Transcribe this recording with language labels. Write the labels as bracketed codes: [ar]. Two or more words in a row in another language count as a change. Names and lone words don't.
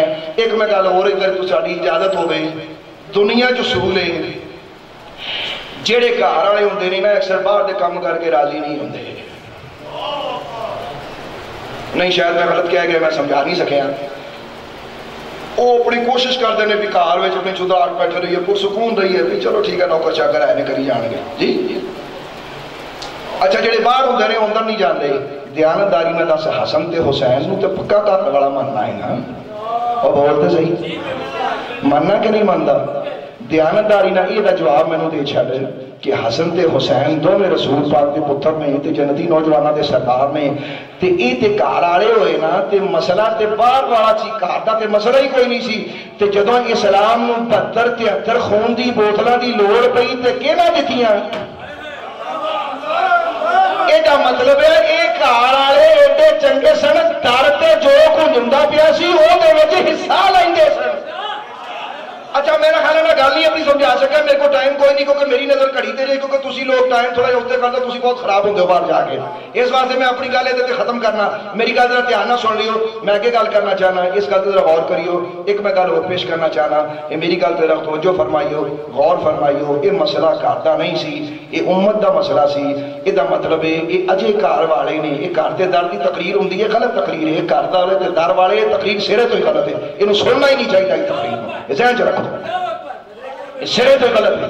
[pa] ایک میں گل اور اگر تو ساری اجازت ہو گئی، دنیا جو اصول ہے جہے گھر والے ہوندے نے نا اکثر باہر دے کام کر کے راضی نہیں ہوندے، نہیں شاید میں غلط کہہ گیا، میں سمجھا نہیں سکیا، [ur] وہ اپنی کوشش کرتے ہیں [pa] بھی گھر میں اپنی چودراہٹ بیٹھے رہیے، پرسکون رہیے، بھی چلو ٹھیک ہے نوکر چاکر آئے کری جان گے جی۔ اچھا جڑے باہر ہوندے نے اندر نہیں جاندے، دیانتداری میں دس حسن تے حسین نو تے پکا گھر والا ماننا ہے نا، اور بولتے صحیح ماننا کہ نہیں مانتا؟ دیانتداری نہ یہ جواب میں دے چھڑ کہ حسن تے حسین دونوں رسول پاک دے پتر نے تے جنتی نوجوانوں دے سردار نے، تے اے تے گھر والے ہوئے نا، تے مسئلہ تے باہر والا سی، گھر دا تے مسئلہ ہی کوئی نہیں سی، تے جدوں اسلام نو 72-73 خون دی بوتلاں دی لوڑ پئی تے کہنا دتیاں، ایڈا مطلب ہے اے گھر والے ایڈے چنگے سن، در تے جو کچھ ہوندا پیا سی او دے وچ حصہ لیندے سن۔ اچھا میرا خیال ہے میں گل نہیں اپنی سمجھا سکا، میرے کو ٹائم کوئی نہیں کیونکہ میری نظر گھڑی تے جائے، کیونکہ تسی لوگ ٹائم تھوڑا جہا اتنے کرتے تسی بہت خراب ہوندے ہو باہر جا کے، اس واسطے میں اپنی گل ادھر ختم کرنا، میری گل ذرا دھیان نہ سن لیو، میں اگے گل کرنا چاہنا، اس گل تے ذرا غور کریو، ایک میں گل اور پیش کرنا چاہنا، یہ میری گل تے ذرا توجہ فرمائیو، غور فرمائیو، یہ مسئلہ گھر دا نہیں سی، یہ امت دا مسئلہ سی، یہ دا مطلب ہے یہ اجے گھر والے نے، یہ گھر تے در دی تقریر ہوندی ہے، غلط تقریر ہے، گھر والے تے در والے تقریر سرے تو ہی غلط ہے، یہ سننا ہی نہیں چاہیے اس تقریر میں، یہ ذہن چ رکھو، سرے تو غلط ہے۔